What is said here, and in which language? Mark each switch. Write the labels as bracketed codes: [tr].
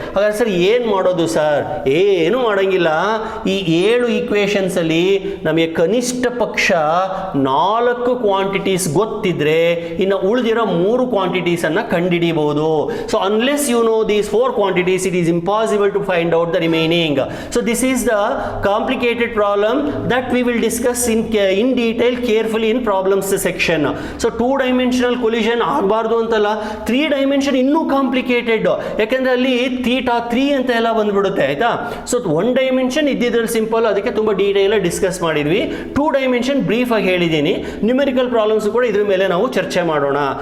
[kn] ಹಾಗಾದ್ರೆ ಸರ್ ಏನು ಮಾಡೋದು ಸರ್? ಏನು ಮಾಡೋಂಗಿಲ್ಲ. ಈ 7 ಈಕ್ವೇಷನ್ಸ್ ಅಲ್ಲಿ ನಮಗೆ ಕನಿಷ್ಠ ಪಕ್ಷ 4 ಕ್ವಾಂಟಿಟೀಸ್ ಗೊತ್ತಿದ್ರೆ ಇನ್ನು ಉಳಿದಿರೋ 3 ಕ್ವಾಂಟಿಟೀಸ್ ಅನ್ನ ಕಂಡುಹಿಡಿಯಬಹುದು. [en] So unless you know these 4 quantities, it is impossible to find out the remaining. So this is the complicated problem that we will discuss in detail carefully in problems section. [kn] So 2-dimensional collision ಆಗಬಾರ್ದು ಅಂತಲ್ಲ, 3 dimension ಇನ್ನೂ complicated. ಯಾಕೆಂದ್ರೆ ಅಲ್ಲಿ θ3 ಅಂತ ಎಲ್ಲ ಬಂದ್ಬಿಡುತ್ತೆ ಆಯ್ತಾ. So 1 dimension ಇದ್ದಿದ್ರಲ್ಲಿ simple, ಅದಕ್ಕೆ ತುಂಬಾ ಡೀಟೇಲ್ ಡಿಸ್ಕಸ್ ಮಾಡಿದ್ವಿ. 2 dimension ಬ್ರೀಫ್ ಆಗಿ ಹೇಳಿದ್ದೀನಿ. ನ್ಯೂಮೆರಿಕಲ್ ಪ್ರಾಬ್ಲಮ್ಸ್ ಕೂಡ ಇದ್ರ ಮೇಲೆ ನಾವು ಚರ್ಚೆ ಮಾಡೋಣ.